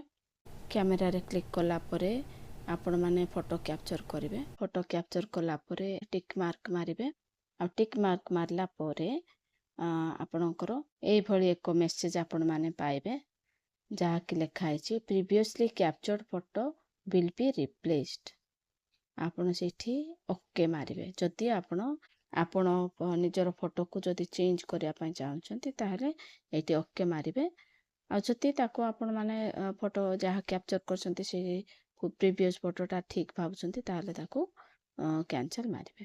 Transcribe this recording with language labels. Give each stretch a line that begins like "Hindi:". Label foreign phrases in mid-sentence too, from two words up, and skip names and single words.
Odia: କ୍ୟାମେରାରେ କ୍ଲିକ୍ କଲା ପରେ ଆପଣମାନେ
English: photo capture
Odia: କରିବେ।
English: photo capture
Odia: କଲା ପରେ
English: tick mark
Odia: ମାରିବେ। ଆଉ
English: tick mark
Odia: ମାରିଲା ପରେ ଆପଣଙ୍କର ଏଇଭଳି ଏକ ମେସେଜ୍ ଆପଣମାନେ ପାଇବେ, ଯାହାକି ଲେଖା ହେଇଛି
English: previously captured photo will be replaced।
Odia: ଆପଣ ସେଇଠି ଓକେ ମାରିବେ। ଯଦି ଆପଣ ନିଜର ଫଟୋକୁ ଯଦି ଚେଞ୍ଜ କରିବା ପାଇଁ ଚାହୁଁଛନ୍ତି ତାହେଲେ ଏଇଠି ଓକେ ମାରିବେ। ଆଉ ଯଦି ତାକୁ ଆପଣମାନେ ଫଟୋ ଯାହା କ୍ୟାପଚର୍ କରିଛନ୍ତି ସେଇ
English: previous photo
Odia: ଠିକ୍ ଭାବୁଛନ୍ତି ତାହେଲେ ତାକୁ କ୍ୟାନସଲ୍ ମାରିବେ।